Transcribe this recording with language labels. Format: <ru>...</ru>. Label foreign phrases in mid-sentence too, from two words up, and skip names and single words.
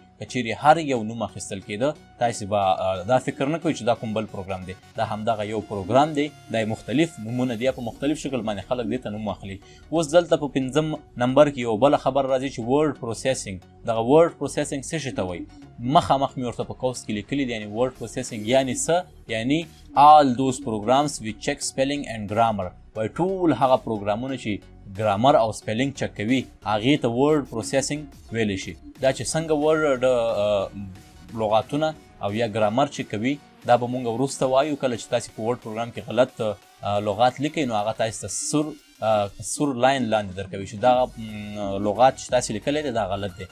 <ps>که چیرې هر یو نوم اخیستل کېده، تاسې به دا فکر نه کوئ چې دا کوم بل پروګرام دی، دا همدغه یو پروګرام دی. دا مختلف نومونه دي، په مختلف شکل باندې خلک دې ته نوم اخلي. اوس دلته په 5م نمبر کې یو بله خبره راځي چې</ps> <en>word processing.</en> <ps>دغه</ps> <en>word processing</en> <ps>څه شي ته وایي؟ مخامخ مې ورته په قوس کې لیکلي دي. یعنی</ps> <en>word processing</en> <ps>یعنی څه؟</ps> <en>یعنی all those programs which check spelling and grammar.</en> <ps>وایي ټول هغه پروګرامونه چې ګرامر او سپیلینګ چک کوي هغې ته</ps> <en>word processing</en> <ps>ویلی شي. دا چې څنګه ورډ لغاتونه او یا ګرامر چک کوي دا به مونږ وروسته وایو. کله چې تاسې په</ps> <en>word program</en> <ps>کې غلط لغات لیکئ نو هغه تاسې ته سور لاین لاندې درکوي چې دغه لغات چې تاسې لیکلی دی دا غلط دی.</ps>